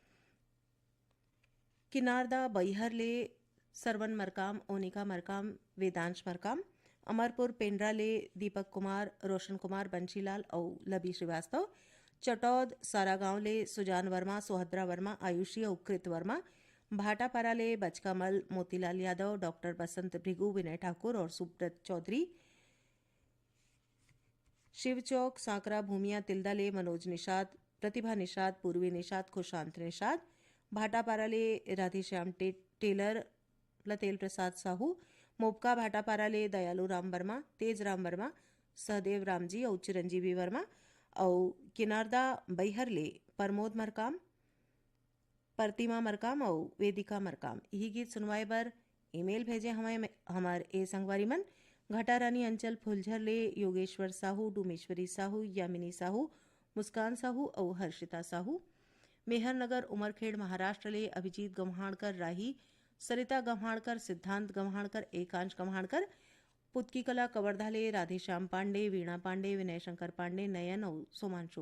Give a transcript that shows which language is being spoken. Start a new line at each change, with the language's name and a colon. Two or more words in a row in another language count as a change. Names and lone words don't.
Chhattisgarhi: किनारदा बैहर ले सरवन मरकाम ओनिका मरकाम वेदांश मरकाम अमरपुर पेंड्रा ले दीपक कुमार रोशन कुमार बंशीलाल और लबी श्रीवास्तव चटौद सारागांव ले सुजान वर्मा सोहद्रा वर्मा आयुषी और कृत वर्मा भाटापारा ले बचकामल मोतीलाल यादव डॉक्टर बसंत भृगु विनय ठाकुर और सुब्रत चौधरी शिवचौक सांकरा भूमिया तिल्दा ले मनोज निषाद प्रतिभा निषाद पूर्वी निषाद खुशांत निषाद भाटापारा ले राधेश्याम टेलर लतेल प्रसाद साहू मोबका भाटापारा ले दयालु राम वर्मा तेज राम वर्मा सहदेव रामजी और चिरंजीवी वर्मा और किनारदा बैहर ले प्रमोद मरकाम प्रतिमा मरकाम और वेदिका मरकाम यही गीत सुनवाए बर ईमेल भेजे हमें हमार ए संगवारी मन घटारानी अंचल फुलझर ले योगेश्वर साहू डूमेश्वरी साहू यामिनी साहू मुस्कान साहू और हर्षिता साहू मेहर नगर उमरखेड़ महाराष्ट्र ले अभिजीत गम्हाणकर राही सरिता गम्हाणकर सिद्धांत गम्हाणकर एकांश गम्हाणकर पुतकी कला कवर्धा ले राधेश्याम पांडे वीणा पांडे विनय शंकर पांडे नयन और सोमांशु